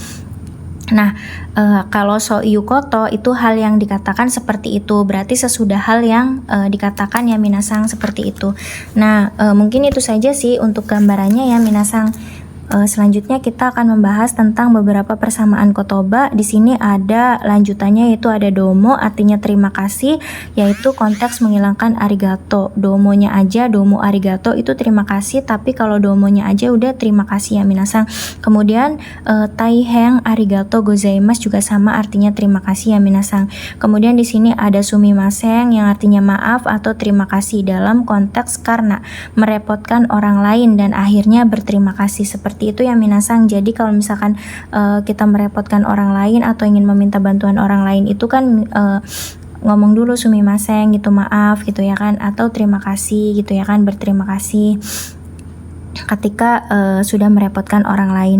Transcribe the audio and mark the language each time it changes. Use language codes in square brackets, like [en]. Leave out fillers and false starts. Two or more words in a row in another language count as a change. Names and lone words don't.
[id] Nah, kalau [ja] そういうこと [id] itu hal yang dikatakan seperti itu, berarti sesudah hal yang dikatakan ya minasan seperti itu. Nah, mungkin itu saja sih untuk gambarannya ya minasan. Selanjutnya kita akan membahas tentang beberapa persamaan kotoba. Di sini ada lanjutannya, yaitu ada domo artinya terima kasih, yaitu konteks menghilangkan arigato. Domonya aja, [ja] どうもありがとう [id] itu terima kasih, tapi kalau domonya aja udah terima kasih ya minasan. Kemudian [ja] たいへんありがとうございます [id] juga sama artinya terima kasih ya minasan. Kemudian di sini ada sumimasen yang artinya maaf atau terima kasih dalam konteks karena merepotkan orang lain dan akhirnya berterima kasih, seperti itu ya minasan. Jadi kalau misalkan kita merepotkan orang lain atau ingin meminta bantuan orang lain itu kan ngomong dulu sumimasen gitu, maaf gitu ya kan, atau terima kasih gitu ya kan, berterima kasih ketika sudah merepotkan orang lain.